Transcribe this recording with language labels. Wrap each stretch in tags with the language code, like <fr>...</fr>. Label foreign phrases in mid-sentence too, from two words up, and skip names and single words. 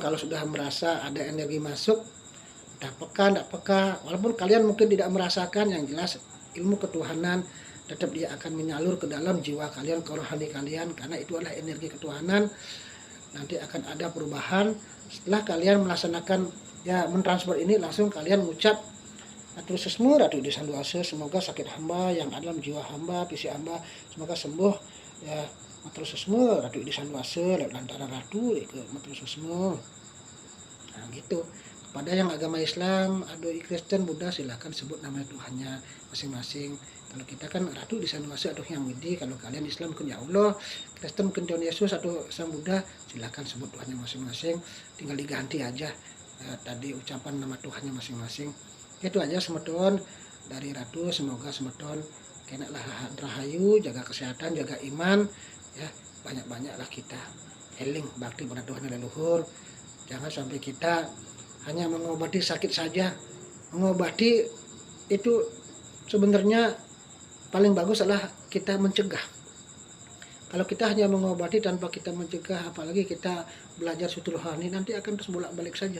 <id>kalau sudah merasa ada energi masuk, tak peka, walaupun kalian mungkin tidak merasakan, yang jelas ilmu ketuhanan tetap dia akan menyalur ke dalam jiwa kalian, ke rohani kalian, karena itu adalah energi ketuhanan. Nanti akan ada perubahan setelah kalian melaksanakan ya mentransfer ini. Langsung kalian mengucap</id> <ban>atur sesmu</ban> <id>Ratu di Sanduase, semoga sakit hamba yang ada dalam jiwa hamba, fisik hamba semoga sembuh ya.</id> <ban>Matur sesmu</ban> <id>Ratu di Sanduase lewat lantaran Ratu ke</id> <ban>matur sesmu.</ban> <id>Nah gitu. pada yang agama Islam, ada Kristen, Buddha, silahkan sebut nama Tuhannya masing-masing. Kalau kita kan Ratu di sana masuk atau yang Widi, kalau kalian Islam mungkin ya Allah, Kristen mungkin Tuhan Yesus atau Sang Buddha, silahkan sebut Tuhannya masing-masing. Tinggal diganti aja tadi ucapan nama Tuhannya masing-masing. Itu aja semeton dari Ratu, semoga semeton kena rahayu, jaga kesehatan, jaga iman, ya banyak-banyaklah kita eling bakti pada Tuhan leluhur. Jangan sampai kita hanya mengobati sakit saja. Mengobati itu sebenarnya paling bagus adalah kita mencegah. Kalau kita hanya mengobati tanpa kita mencegah, apalagi kita belajar suatu rohani, nanti akan terus bolak-balik saja.</id>